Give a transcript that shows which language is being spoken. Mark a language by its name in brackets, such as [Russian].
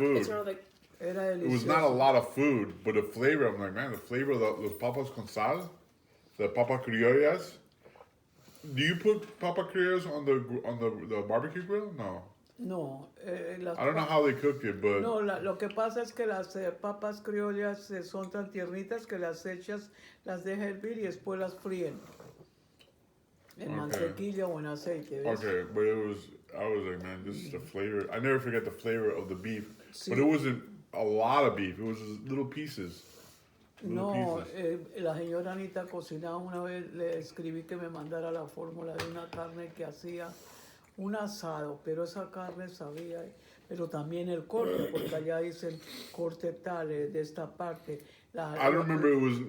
[English] It's food. around like [Spanish] Era [English] It was [Spanish] delicioso. [English] not a lot of food, but the flavor. I'm like, man, the flavor of the [Spanish] papas con sal, [English] the papa criollas. Do you put papa criollas on the barbecue grill? No. [Spanish] No, las [English] I don't know how they cooked it, but [Spanish] no, lo que pasa es que las papas criollas son tan tiernitas que las echas, las deja hervir y después las fríen en [English] Okay. [Spanish] mantequilla o en aceite, ¿ves? [English] okay, but I was like, man, this is the flavor. I never forget the flavor of the beef, but [Spanish] Sí. [English] it wasn't a lot of beef. It was just little pieces. [Spanish] No, la señora Anita cocinaba una vez, le escribí que me mandara la fórmula de una carne que hacía un asado, pero esa carne sabía, pero también el corte, porque allá dicen corte tal, de esta parte. [English] I don't remember it was.